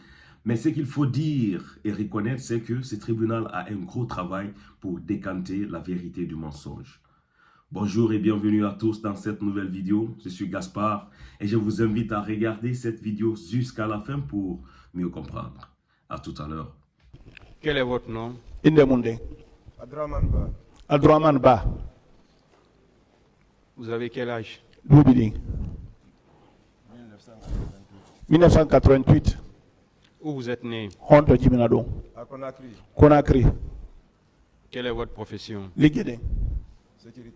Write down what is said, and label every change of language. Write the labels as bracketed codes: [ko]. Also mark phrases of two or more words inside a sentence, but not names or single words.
[fr] Mais ce qu'il faut dire et reconnaître, c'est que ce tribunal a un gros travail pour décanter la vérité du mensonge. Bonjour et bienvenue à tous dans cette nouvelle vidéo. Je suis Gaspard et je vous invite à regarder cette vidéo jusqu'à la fin pour mieux comprendre. À tout à l'heure. Quel est votre nom? [ff] Indemunde. [fr] Abdourahmane Ba. Abdourahmane Ba. Vous avez quel âge? [ff] Doubidi. 1988. [fr] Où vous êtes né? [ff] Honto Jiminado. [fr] À Conakry. Conakry. Quelle est votre profession? [ff] Ligede. [fr] Sécurité.